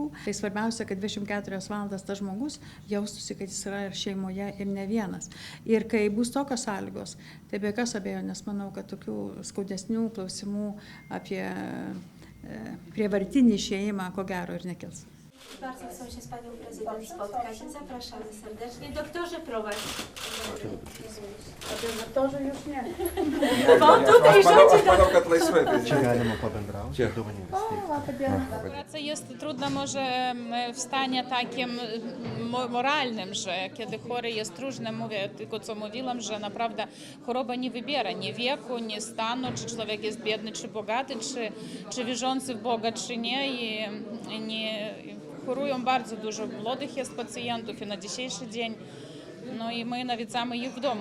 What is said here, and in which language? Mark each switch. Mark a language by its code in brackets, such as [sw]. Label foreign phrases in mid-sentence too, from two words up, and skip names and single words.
[lt] Tai svarbiausia, kad 24 valandas tas žmogus jaustųsi, kad jis yra šeimoje ir ne vienas. Ir kai bus tokios sąlygos, tai be jokios abejonės manau, kad tokių skaudesnių klausimų apie prievartinį išėjimą ko gero ir nekils. [pl] Bardzo chcą się z panią prezydent spotkać. Zapraszamy serdecznie. Doktorze, prowadź. Doktorze już nie. Bo tutaj rządzi Padał kad laisvai. [lt] Čia galima pabendrauti, dovanėlis teikti. [pl] Praca jest trudna może w stanie takim moralnym, że kiedy chory jest różny, mówię tylko co mówiłam, że naprawdę choroba nie wybiera ni wieku, ni stanu, czy człowiek jest biedny, czy bogaty, czy wierzący w Boga, czy nie. I nie chorują bardzo dużo młodych jest pacjentów i na dzisiejszy dzień, no i my nawiedzamy ich w domu.